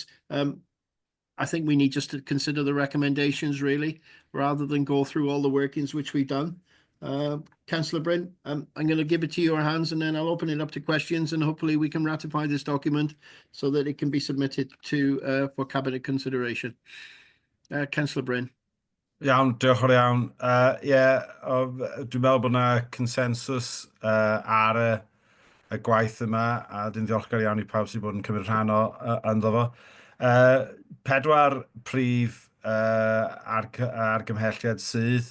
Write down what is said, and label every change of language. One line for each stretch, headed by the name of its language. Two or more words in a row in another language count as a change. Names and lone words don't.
English: I think we need just to consider the recommendations really, rather than go through all the workings which we've done. Councillor Bryn, I'm going to give it to your hands, and then I'll open it up to questions, and hopefully we can ratify this document so that it can be submitted to for cabinet consideration. Councillor Bryn.
Welsh: Iawn, diolch yn iawn. Dwi'n meddwl bod yna consensus ar y gwaith yma, a dwi'n ddiolchgar iawn i pawb sydd bod yn cymryd rhan ynddo fo. 4 prif argymhelliad sydd.